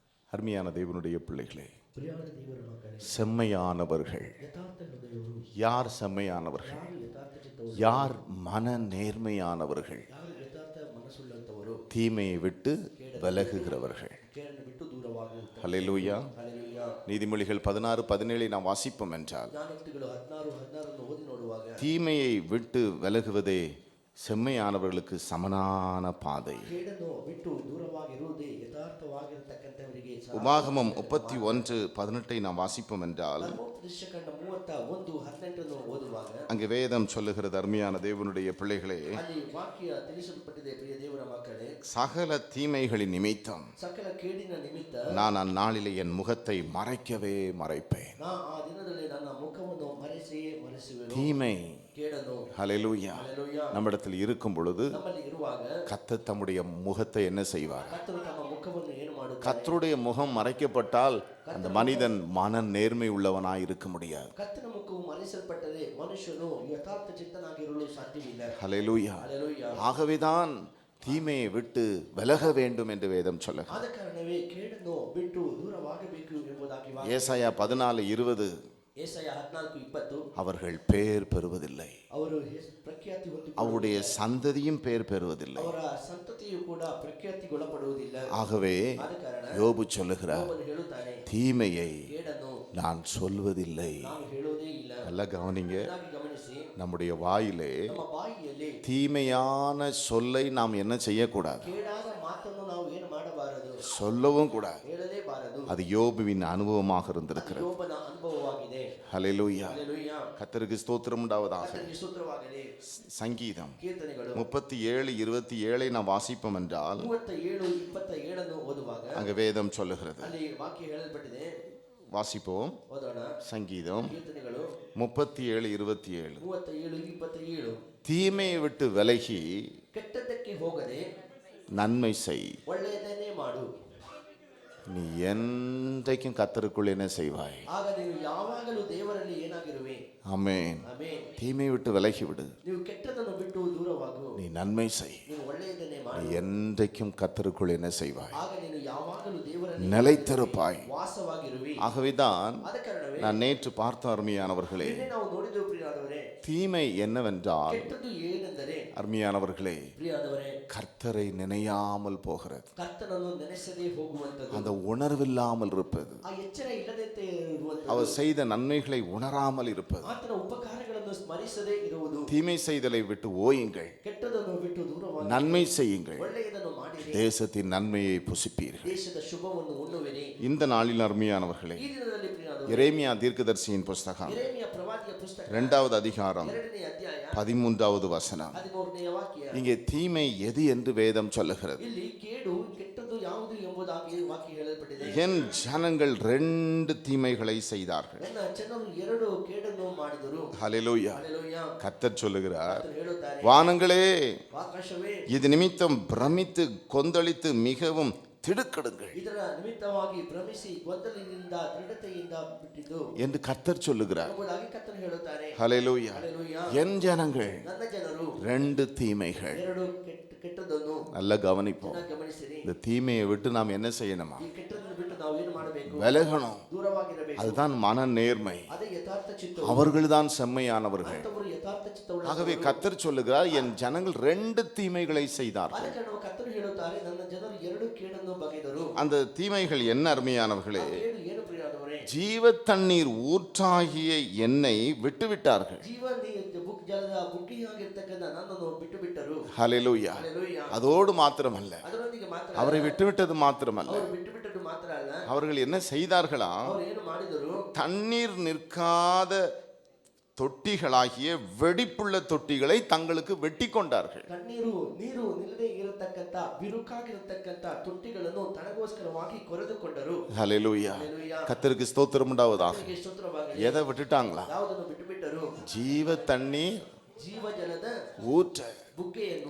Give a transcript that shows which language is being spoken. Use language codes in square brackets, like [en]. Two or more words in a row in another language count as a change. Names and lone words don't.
[ta] அருமையான தேவனுடைய பிள்ளைகளே, [kn] ಪ್ರಿಯವಾದ ದೇವರ ಮಕ್ಕಳೇ, [ta] செம்மையானவர்கள் [kn] ಯಥಾರ್ಥ ಹೃದಯವರು [ta] யார்? செம்மையானவர்கள் [kn] ಯಾರು ಯಥಾರ್ಥ ಚಿತ್ತವರು, [ta] யார்? மன நேர்மையானவர்கள், [kn] ಯಾರು ಯಥಾರ್ಥ ಮನಸ್ಸುಳ್ಳಂತವರು, [ta] தீமையை விட்டு விலகுகிறவர்கள். [kn] ಕೇಡನ್ನು ಬಿಟ್ಟು ದೂರವಾಗುತ್ತಾರೆ. [ta] ஹல்லேலூயா. [kn] ಹಲ್ಲೆಲೂಯಾ. [ta] நீதிமொழிகள் 16:17 நாம் வாசிப்போம் என்றால், [kn] ಜ್ಞಾನೋಕ್ತಿಗಳು 16:16 ಓದಿ ನೋಡುವಾಗ [ta] தீமையை விட்டு விலகுவதே செம்மையானவர்களுக்கு சமனான பாதை. [kn] ಕೇಡನ್ನು ಬಿಟ್ಟು ದೂರವಾಗಿರುವುದೇ ಯಥಾರ್ಥವಾಗಿರತಕ್ಕಂಥವರಿಗೆ ಸಹ. [ta] உபாகமம் 31:18 நாம் வாசிப்போம் என்றால், [kn] ಧರ್ಮೋಪದೇಶಕಾಂಡ 31:18 ಓದುವಾಗ [ta] அங்கே வேதம் சொல்லுகிறது, அருமையான தேவனுடைய பிள்ளைகளே, [kn] ಅಲ್ಲಿ ವಾಕ್ಯ ತಿಳಿಸಲ್ಪಟ್ಟಿದೆ. ಪ್ರಿಯ ದೇವರ ಮಕ್ಕಳೇ, [ta] சகல தீமைகளின் நிமித்தம் [kn] ಸಕಲ ಕೇಡಿನ ನಿಮಿತ್ತ [ta] நான் அந்நாளிலே என் முகத்தை மறைக்கவே மறைப்பேன். [kn] ನಾ ಆ ದಿನದಲ್ಲಿ ನನ್ನ ಮುಖವನ್ನು ಮರೆಸಿಯೇ ಮರೆಸುವೆನು. [ta] தீமை [kn] ಕೇಡನು [ta] ஹல்லேலூயா [kn] ಹಲ್ಲೆಲೂಯಾ [ta] நம்மிடத்தில் இருக்கும் பொழுது [kn] ನಮ್ಮಲ್ಲಿ ಇರುವಾಗ [ta] கர்த்தர் தம்முடைய முகத்தை என்ன செய்வார்? [kn] ಕರ್ತರು ತಮ್ಮ ಮುಖವನ್ನು ಏನು ಮಾಡುತ್ತಾರೆ? [ta] கர்த்தருடைய முகம் மறைக்கப்பட்டால் அந்த மனிதன் மன நேர்மை உள்ளவனாய் இருக்க முடியாது. [kn] ಕರ್ತನ ಮುಖವು ಮರೆಸಲ್ಪಟ್ಟರೆ ಮನುಷ್ಯನು ಯಥಾರ್ಥ ಚಿತ್ತನಾಗಿರಲು ಸಾಧ್ಯವಿಲ್ಲ. [ta] ஹல்லேலூயா. [kn] ಹಲ್ಲೆಲೂಯಾ. [ta] ஆகவேதான் தீமையை விட்டு விலக வேண்டும் என்று வேதம் சொல்லுகிறது. [kn] ಆದ ಕಾರಣವೇ ಕೇಡನ್ನು ಬಿಟ್ಟು ದೂರವಾಗಬೇಕು ಎಂಬುದಾಗಿ ವಾಕ್ಯ. [ta] ஏசாயா 14:20 [kn] ಏಸಾಯ 14:20 [ta] அவர்கள் பேர் பெறுவதில்லை, [kn] ಅವರು ಪ್ರಖ್ಯಾತಿ ಹೊಂದಿಕೊಳ್ಳುವುದಿಲ್ಲ, [ta] அவருடைய சந்ததியும் பேர் பெறுவதில்லை. [kn] ಅವರ ಸಂತತಿಯು ಕೂಡ ಪ್ರಖ್ಯಾತಿಗೊಳಪಡುವುದಿಲ್ಲ. [ta] ஆகவே [kn] ಆದ ಕಾರಣ [ta] யோபு சொல்லுகிறார், [kn] ಯೋಬನು ಹೇಳುತ್ತಾನೆ, [ta] தீமையை [kn] ಕೇಡನ್ನು [ta] நான் சொல்வதில்லை. [kn] ನಾನು ಹೇಳೋದೇ ಇಲ್ಲ. [ta] நல்லா கவனிங்க, [kn] ಚೆನ್ನಾಗಿ ಗಮನಿಸಿ, [ta] நம்முடைய வாயிலே [kn] ನಮ್ಮ ಬಾಯಿಯಲ್ಲಿ [ta] தீமையான சொல்லை நாம் என்ன செய்யக்கூடாது? [kn] ಕೇಡಾದ ಮಾತನ್ನು ನಾವು ಏನು ಮಾಡಬಾರದು, [ta] சொல்லவும் கூடாது. [kn] ಹೇಳಲೇಬಾರದು. [ta] அது யோபுவின் அனுபவமாக இருந்திருக்கிறது. [kn] ಯೋಬನ ಅನುಭವವಾಗಿದೆ. [ta] ஹல்லேலூயா. [kn] ಹಲ್ಲೆಲೂಯಾ. [ta] கர்த்தருக்கு ஸ்தோத்திரம் உண்டாவதாக. [kn] ಕರ್ತನಿಗೆ ಸ್ತೋತ್ರವಾಗಲಿ. [ta] சங்கீதம் [kn] ಕೀರ್ತನೆಗಳು [ta] 37:27 நாம் வாசிப்போம் என்றால், [kn] 37:27 ಓದುವಾಗ [ta] அங்க வேதம் சொல்லுகிறது. [kn] ಅಲ್ಲಿ ವಾಕ್ಯ ಹೇಳಲ್ಪಟ್ಟಿದೆ. [ta] வாசிப்போம். [kn] ಓದೋಣ. [ta] சங்கீதம் [kn] ಕೀರ್ತನೆಗಳು [ta] 37:27 [kn] 37:27 [ta] தீமையை விட்டு விலகி [kn] ಕೆಟ್ಟದ್ದಕ್ಕೆ ಹೋಗದೆ [ta] நன்மை செய், [kn] ಒಳ್ಳೆಯದನ್ನೇ ಮಾಡು, [ta] நீ என்றைக்கும் கர்த்தருக்குள் என்ன செய்வாய்? [kn] ಆಗ ನೀನು ಯಾವಾಗಲೂ ದೇವರಲ್ಲಿ ಏನಾಗಿರುವೆ. [ta] ஆமென். [kn] ಆಮೆನ್. [ta] தீமையை விட்டு விலகி விடு, [kn] ನೀವು ಕೆಟ್ಟದನ್ನು ಬಿಟ್ಟು ದೂರವಾಗು, [ta] நீ நன்மை செய், [kn] ನೀನು ಒಳ್ಳೆಯದನ್ನೇ [ta] நீ [kn] ಮಾಡು, [ta] என்றைக்கும் கர்த்தருக்குள் என்ன செய்வாய்? [kn] ಆಗ ನೀನು ಯಾವಾಗಲೂ ದೇವರಲ್ಲಿ [ta] நிலைத்திருப்பாய். [kn] ವಾಸವಾಗಿರುವಿ. [ta] ஆகவேதான் [kn] ಆದ ಕಾರಣವೇ [ta] நான் நேற்று பார்த்த அருமையானவர்களே, [kn] ನಿನ್ನೆ ನಾವು ನೋಡಿದೆವು ಪ್ರಿಯಾದವರೇ, [ta] தீமை என்னவென்றால் [kn] ಕೆಟ್ಟದ್ದು ಏನೆಂದರೆ [ta] அருமையானவர்களே, [kn] ಪ್ರಿಯಾದವರೇ, [ta] கர்த்தரை நினையாமல் போகிறது, [kn] ಕರ್ತನನ್ನು ನೆನೆಸದೇ ಹೋಗುವಂತದ್ದು, [ta] அந்த உணர்வில்லாமல் இருப்பது, [kn] ಆ ಎಚ್ಚರ ಇಲ್ಲದಂತೆ ಇರುವಂತದ್ದು, [ta] அவர் செய்த நன்மைகளை உணராமல் இருப்பது. [kn] ಆತನ ಉಪಕಾರಗಳನ್ನು ಸ್ಮರಿಸದೇ ಇರುವುದು. [ta] தீமை செய்தலை விட்டு ஓயுங்கள், [kn] ಕೆಟ್ಟದನ್ನು ಬಿಟ್ಟು ದೂರವಾಗಿ [ta] நன்மை செய்யுங்கள், [kn] ಒಳ್ಳೆಯದನ್ನು ಮಾಡಿರಿ, [ta] தேசத்தின் நன்மையை புசிப்பீர்கள். [kn] ದೇಶದ ಶುಭವನ್ನು ಉಣ್ಣುವಿರಿ. [ta] இந்த நாளில் அருமையானவர்களே, [kn] ಈ ದಿನದಲ್ಲಿ ಪ್ರಿಯಾದವರೇ, [ta] எரேமியா தீர்க்கதரிசியின் புஸ்தகம் [kn] ಯೆರೆಮೀಯ ಪ್ರವಾದಿಯ ಪುಸ್ತಕ [ta] 2வது அதிகாரம் [kn] 2ನೇ ಅಧ್ಯಾಯ [ta] 13வது வசனம். [kn] 13ನೇ ವಾಕ್ಯ. [ta] இங்கே தீமை எது என்று வேதம் சொல்லுகிறது. [kn] ಇಲ್ಲಿ ಕೇಡು ಕೆಟ್ಟದ್ದು ಯಾವುದು ಎಂಬುದಾಗಿ ವಾಕ್ಯ ಹೇಳಲ್ಪಟ್ಟಿದೆ. [ta] என் ஜனங்கள் 2 தீமைகளை செய்தார்கள். [kn] ನನ್ನ ಜನರು 2 ಕೇಡನ್ನು ಮಾಡಿದರು. [ta] ஹல்லேலூயா. [kn] ಹಲ್ಲೆಲೂಯಾ. [ta] கர்த்தர் சொல்லுகிறார், [kn] ಆತನು ಹೇಳುತ್ತಾರೆ, [ta] வானங்களே [kn] ಆಕಾಶವೇ, [ta] இது நிமித்தம் பிரமித்து கொந்தளித்து மிகவும் திடுக்கிடுங்கள் [kn] ಇದರ ನಿಮಿತ್ತವಾಗಿ ಭ್ರಮಿಸಿ ಗೊಂದಲದಿಂದ ದೃಢತೆಯಿಂದ ಬಿಟ್ಟಿದ್ದು [ta] என்று கர்த்தர் சொல்லுகிறார். [kn] ಎಂಬುದಾಗಿ ಕರ್ತನು ಹೇಳುತ್ತಾರೆ. [ta] ஹல்லேலூயா. [kn] ಹಲ್ಲೆಲೂಯಾ. [ta] என் ஜனங்கள் [kn] ನನ್ನ ಜನರು [ta] 2 தீமைகள். [kn] 2 ಕೆಟ್ಟದನ್ನು [ta] நல்லா கவனிப்போம். [kn] ಚೆನ್ನಾಗಿ ಗಮನಿಸಿರಿ. [ta] இந்த தீமையை விட்டு நாம் என்ன செய்யணுமா? [kn] ಈ ಕೆಟ್ಟದನ್ನು ಬಿಟ್ಟು ನಾವು ಏನು ಮಾಡಬೇಕು? [ta] விலகணும். [kn] ದೂರವಾಗಿರಬೇಕು. [ta] அதுதான் மன நேர்மை. [kn] ಅದೇ ಯಥಾರ್ಥ ಚಿತ್ತ. [ta] அவர்கள்தான் செம்மையானவர்கள். [kn] ಅಂತವರು ಯಥಾರ್ಥ ಚಿತ್ತವುಳ್ಳವರು. [ta] ஆகவே கர்த்தர் சொல்லுகிறார், என் ஜனங்கள் 2 தீமைகளை செய்தார்கள். [kn] ಆದ ಕಾರಣ ಕರ್ತನು ಹೇಳುತ್ತಾರೆ, ನನ್ನ ಜನರು 2 ಕೇಡನ್ನು ಬಗೆದರು. [ta] அந்த தீமைகள் என்ன அருமையானவர்களே? [kn] ಆ ಕೇಡು ಏನು ಪ್ರಿಯರಾದವರೇ? [ta] ஜீவ தண்ணீர் ஊற்றாகிய என்னை விட்டுவிட்டார்கள். [kn] ಜೀವ ಜಲದ ಬುಗ್ಗಿಯಾಗಿರ್ತಕ್ಕಂಥ ನನ್ನನ್ನು ಬಿಟ್ಟು ಬಿಟ್ಟರು. [ta] ஹல்லேலூயா. [kn] ಹಲ್ಲೆಲೂಯಾ. [ta] அதோடு மாத்திரமல்ல, [kn] ಅದರೊಂದಿಗೆ ಮಾತ್ರ [ta] அவரை விட்டுவிட்டது மாத்திரமல்ல, [kn] ಅವರು ಬಿಟ್ಟು ಬಿಟ್ಟದ್ದು ಮಾತ್ರ ಅಲ್ಲ, [ta] அவர்கள் என்ன செய்தார்களா? [kn] ಅವರು ಏನು ಮಾಡಿದರು? [ta] தண்ணீர் நிற்காத தொட்டிகளாகிய வெடிப்புள்ள தொட்டிகளை தங்களுக்கு வெட்டி கொண்டார்கள். [kn] ನೀರು ನಿಲ್ಲದೆ ಇರತಕ್ಕಂತ ಬಿರುಕಾಗಿರತಕ್ಕಂತ ತೊಟ್ಟಿಗಳನ್ನು ತನಗೋಸ್ಕರವಾಗಿ ಕೊರೆದುಕೊಂಡರು. [ta] ஹல்லேலூயா. [kn] ಹಲ್ಲೆಲೂಯಾ. [ta] கர்த்தருக்கு ஸ்தோத்திரம் உண்டாவதாக. [kn] ಕರ್ತನಿಗೆ ಸ್ತೋತ್ರವಾಗಲಿ. [ta] எதை விட்டுட்டாங்களா? [kn] ಯಾವುದನ್ನು ಬಿಟ್ಟು ಬಿಟ್ಟರು? [ta] ஜீவ தண்ணீர் [kn] ಜೀವ ಜಲದ [ta] ஊற்ற [kn] ಬುಗ್ಗೆಯನ್ನು